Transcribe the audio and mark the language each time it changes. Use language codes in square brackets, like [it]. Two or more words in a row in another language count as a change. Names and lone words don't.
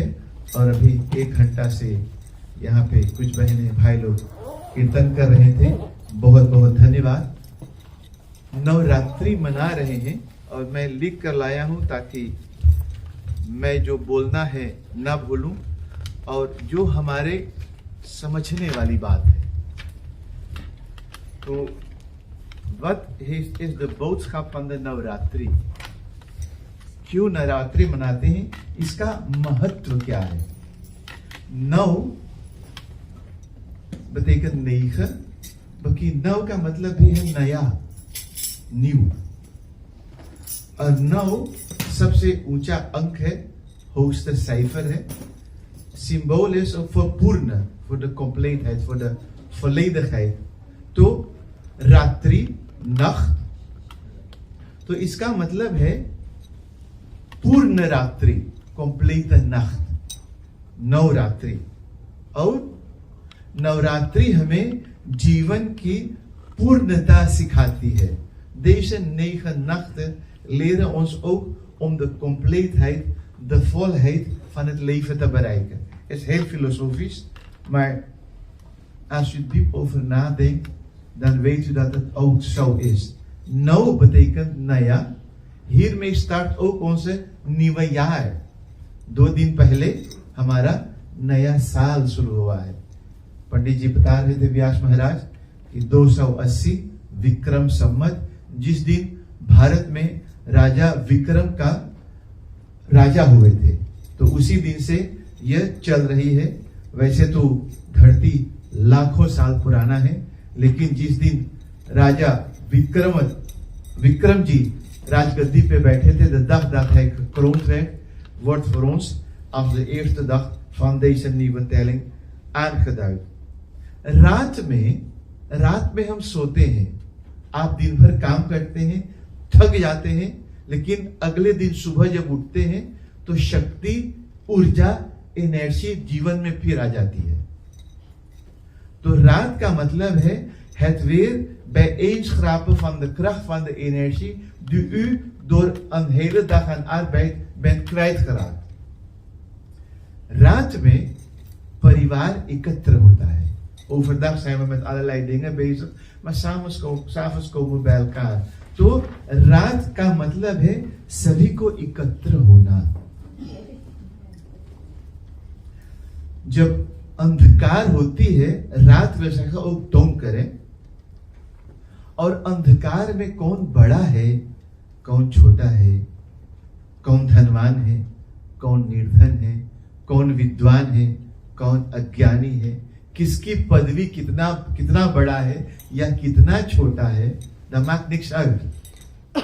[hi] और अभी 1 घंटा से यहाँ पे कुछ बहनें भाई लोग कीर्तन कर रहे थे, बहुत बहुत धन्यवाद। नवरात्रि मना रहे हैं और मैं लिख कर लाया हूँ ताकि मैं जो बोलना है ना भूलूं और जो हमारे समझने वाली बात है। [nl] तो [en] what is the [nl] boodschap van de नवरात्रि? [hi] क्यों नवरात्रि मनाते हैं, इसका महत्व क्या है? 9 betekent 9, बल्कि 9 का मतलब भी है नया, न्यू। और 9 सबसे ऊंचा अंक है, [nl] hoogste cijfer है। Symbool is voor पूर्ण, voor de compleetheid, voor de volledigheid। [hi] तो रात्रि, nacht, तो इसका मतलब है पूर्ण रात्रि, [nl] complete nacht, [hi] नवरात्रि। और नवरात्रि हमें जीवन की पूर्णता सिखाती है। [nl] Deze 9 nachten leren ons ook om de compleetheid, de volheid van het leven te bereiken. Het is heel filosofisch, maar als u diep over nadenkt, dan weet u dat het ook zo is. Nou betekent naya. Hiermee start ook onze nieuwe jaar। [hi] 2 दिन पहले हमारा नया साल शुरू हुआ है। पंडित जी बता रहे थे व्यास महाराज कि 280 विक्रम संवत, जिस दिन भारत में राजा विक्रम का राजा हुए थे, तो उसी दिन से यह चल रही है। वैसे तो धरती लाखों साल पुराना है, लेकिन जिस दिन राजा विक्रम जी राजगद्दी पे बैठे थे, [nl] de dag dat hij gekroond werd, wordt voor ons als de eerste dag van deze nieuwe telling aangeduid। [hi] रात में हम सोते हैं। आप दिन भर काम करते हैं, थक जाते हैं, लेकिन अगले दिन सुबह जब उठते हैं तो शक्ति, ऊर्जा, एनर्जी जीवन में फिर आ जाती है। तो रात का मतलब है [nl] het weer bijeenschrapen van de kracht van de energie die u door een hele dag aan arbeid bent kwijtgeraakt। [hi] रात में परिवार एकत्र होता है। [nl] Overdag zijn we met allerlei dingen bezig, maar s'avonds komen we bij elkaar। [hi] तो रात का मतलब है सभी को एकत्र होना। जब अंधकार होती है, रात में [nl] ook donker [hi] है, और अंधकार में कौन बड़ा है, कौन छोटा है, कौन धनवान है, कौन निर्धन है, कौन विद्वान है, कौन अज्ञानी है, किसकी पदवी कितना बड़ा है या कितना छोटा है, [nl] dat maakt niks uit।